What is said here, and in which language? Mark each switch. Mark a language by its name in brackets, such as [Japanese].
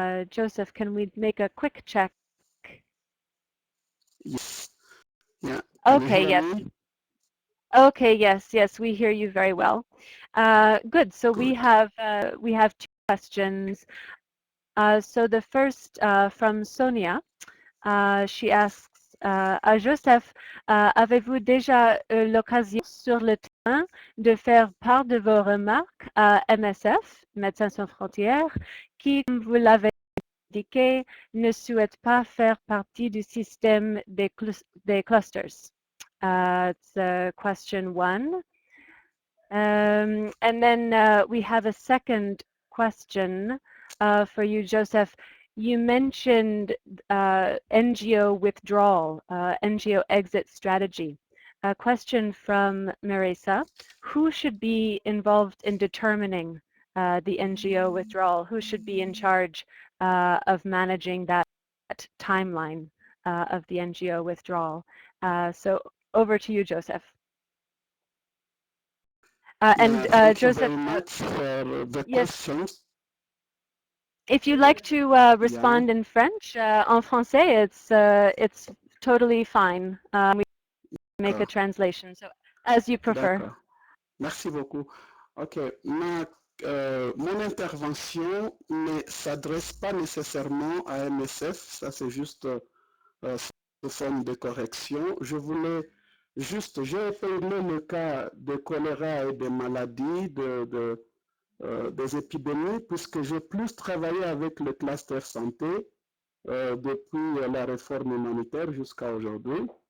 [English] Joseph, can we make a quick check? Yes. Yeah. Okay, yes. Okay, yes, we hear you very well. Good. So we have two questions. So the first from Sonia. She asks, [French] Joseph, avez-vous déjà eu l'occasion sur le terrain de faire part de vos remarques à MSF, Médecins sans frontières, qui, comme vous l'avez indiqué, ne souhaite pas faire partie du système des clusters? [English] It's question one. And then we have a second question for you, Joseph. You mentioned NGO withdrawal, NGO exit strategy. A question from Marisa. Who should be involved in determining the NGO withdrawal? Who should be in charge of managing that timeline of the NGO withdrawal? So over to you, Joseph. Thank Joseph, you very much for the yes, questions. if you'd like to respond in French, en français, it's totally fine. We make a translation, so as you prefer. [French] D'accord. Merci beaucoup. Ok, mon intervention ne s'adresse pas nécessairement à MSF, ça c'est juste sous forme de correction. Je voulais juste, j'ai épinglé le cas de choléra et des maladies, des épidémies, puisque j'ai plus travaillé avec le cluster santé depuis la réforme humanitaire jusqu'à aujourd'hui.